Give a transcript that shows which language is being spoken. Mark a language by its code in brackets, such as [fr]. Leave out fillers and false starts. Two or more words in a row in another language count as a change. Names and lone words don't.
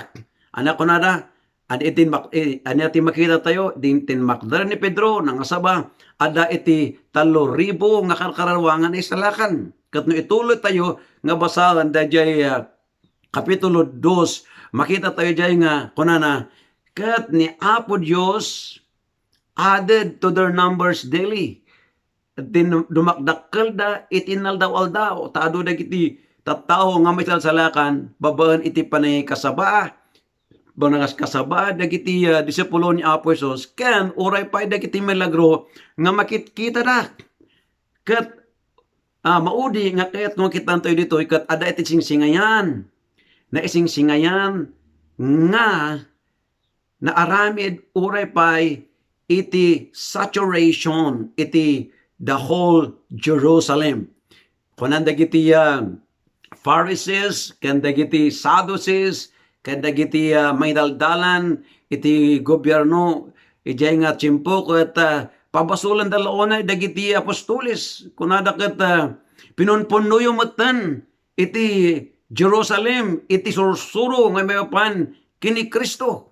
[ilo] Anak ko na da, iti makita tayo, tinmakder ni Pedro, nangasaba, ada iti 3,000 nga karkarawangan isalakan. Kat no ituloy tayo, nga basahan da jay Kapitulo 2, makita tayo jay nga, kunana, kat ni Apo Dios [en] added to their numbers daily. [ilo] Dumakdakkel da, itinaldaw-aldaw, taado da iti tattao nga may salakan, babaan iti panay kasaba, banangas kasaba dagiti disipulo ni Apo Jesus ken uray pa dagiti milagro nga makitkita da ket maudi nga ket makita tayo dito ket ada iti singsingayan na isingsingayan nga naaramid uray pa iti saturation iti [en] the whole [ilo] Jerusalem kunan dagiti Pharisees ken dagiti Sadducees ken dagiti may daldalan iti gobyerno ijay nga tiyempo ket pabasulan dalaonay dagiti apostoles kunada ket pinunpunuyo metten iti Jerusalem iti sursuro nga mayapan kini Kristo.